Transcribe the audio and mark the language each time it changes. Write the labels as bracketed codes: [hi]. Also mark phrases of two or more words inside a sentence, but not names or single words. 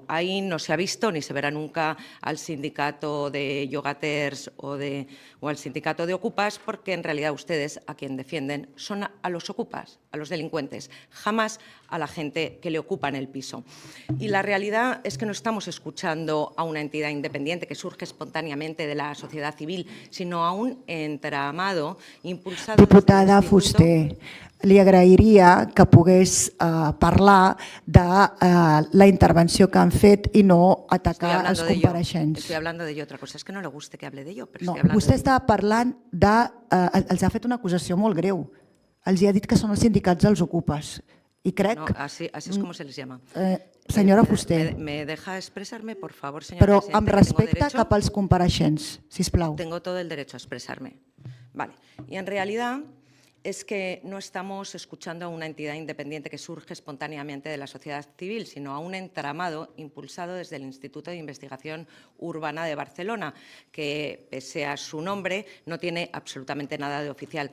[es] Ahí no se ha visto ni se verá nunca al sindicato de yogaters o al sindicato de ocupas, porque en realidad ustedes a quien defienden son a los ocupas, a los delincuentes, jamás a la gente que le ocupa en el piso. Y la realidad es que no estamos escuchando a una entidad independiente que surge espontáneamente de la sociedad civil, sino a un entramado impulsado... [ca] Diputada Fuster, li agrairia que pogués parlar de la intervenció que han fet i no atacar els compareixents. [es] Estoy hablando de ello. Otra cosa es que no le guste que hable de ello, pero No, estoy hablando [ca] vostè [es] de ello. [ca] està parlant de... Els ha fet una acusació molt greu. Els ha dit que són els sindicats dels ocupes. I crec... [es] No, así es como se les llama. [ca] Senyora Fuster, [es] ¿Me deja expresarme, por favor, señora [ca] però [es] Presidenta? [ca] amb [es] que tengo [ca] respecte [es] derecho? [ca] cap als compareixents, sisplau. [es] Tengo todo el derecho a expresarme. Vale. Y en realidad es que no estamos escuchando a una entidad independiente que surge espontáneamente de la sociedad civil, sino a un entramado impulsado desde el Instituto de Investigación Urbana de Barcelona, que, pese a su nombre, no tiene absolutamente nada de oficial.